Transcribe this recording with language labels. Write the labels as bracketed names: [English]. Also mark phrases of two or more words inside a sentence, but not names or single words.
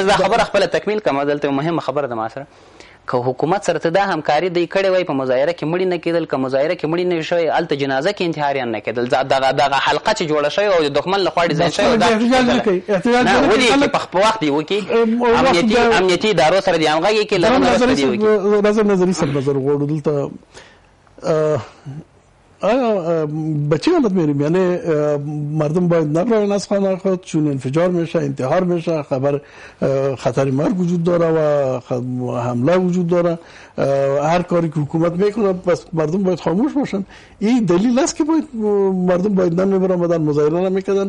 [Pashto] دا خبره خپله تکمیل کړم، دلته مهمه خبره ده ما سره. که حکومت سره ته دا همکاري دی کړې وای، په مظاهره کې مړي نه کېدل، که مظاهره کې مړي نه شوی، هلته جنازه کې انتحاریان نه کېدل. دغه حلقه چې جوړه شوې او د دښمن لخوا ډیزاین شوې، نه ولې چې په وخت دی وکړي، امنیتي ادارو سره دې همغږي کې نظري سر نظر غواړو. [Persian] دلته آیا به چه حالت میریم؟ یعنی مردم باید نرن از خانه خود چون انفجار میشه، انتحار میشه، خطر مرگ وجود داره و حمله وجود داره. هر کاری که حکومت میکنه بس مردم باید خاموش باشن. این دلیل است که باید مردم باید نمیبرن مظاهره نمیکنن.